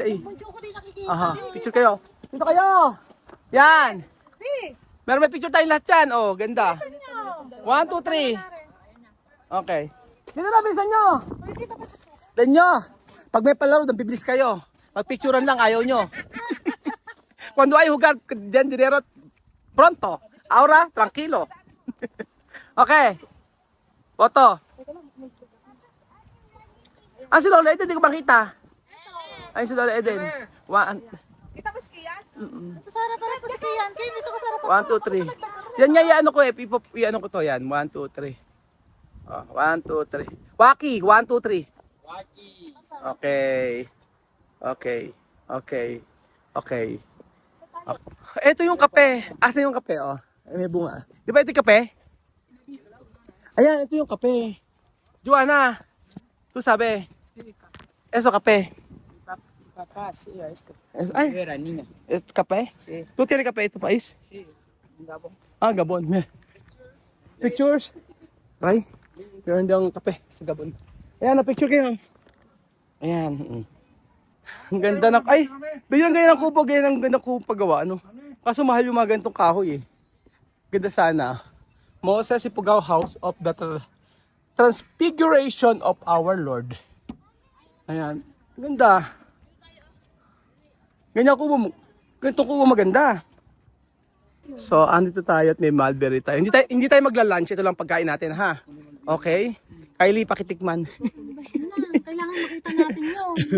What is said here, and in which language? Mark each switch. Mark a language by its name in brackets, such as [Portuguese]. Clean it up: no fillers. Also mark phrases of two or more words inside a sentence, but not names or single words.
[Filipino] Aha, picture kayo. Dito kayo. Yan. Meron may picture tayo lahat yan. Oh, ganda. 1, 2, 3. Okay. Dito na, bilisan nyo. Dan nyo. Pag may palaro, bibilis kayo. Pag-picturean lang, ayaw nyo. [Spanish] Cuando hay jugar, diyan dinero, pronto. Ahora, tranquilo. Okay. Foto. [Filipino] Ah, si Lola Eden, hindi ko makita. Ay, si Lola Eden. Kita ba si Kian? Ito sa harapan po si Kian. Kayo dito ka sa harapan. 1, 2, 3. Yan nga, i-ano ko eh. I-ano ko to yan. 1, 2, 3. Oh, 1, 2, 3. Waki, 1, 2, 3. Waki. Okay. Ito yung kape. Asan yung kape, oh? Ay, may bunga. Di ba ito yung kape? Ayan, ito yung kape. Joanna, tu sabi. [Spanish] Eso kape. Papá, sí, a esto. [Filipino] Ay, [Spanish] Era niña. es kape? Sí, Tu tienes kape ito, país? sí. Un Gabón. [English] Ah, Gabon. Pictures? Right? [Filipino] Meron diyang kape sa Gabon. Ayan, na-picture kayo. Ayan. Ang ganda ng... Ay! Bigyan ganyan ng kubo, ganyan ang ganda kubo paggawa, ano? Kaso mahal yung mga ganitong kahoy, eh. Ganda sana. Moses Ipugao House of the Transfiguration of our Lord. Ayan. Ganda. Ganyan kubo. Ganitong kubo maganda. So, andito tayo at may mulberry tayo. Hindi tayo magla-lunch. Ito lang pagkain natin, ha? Okay. Kylie, pakitikman. Kailangan makita natin yun.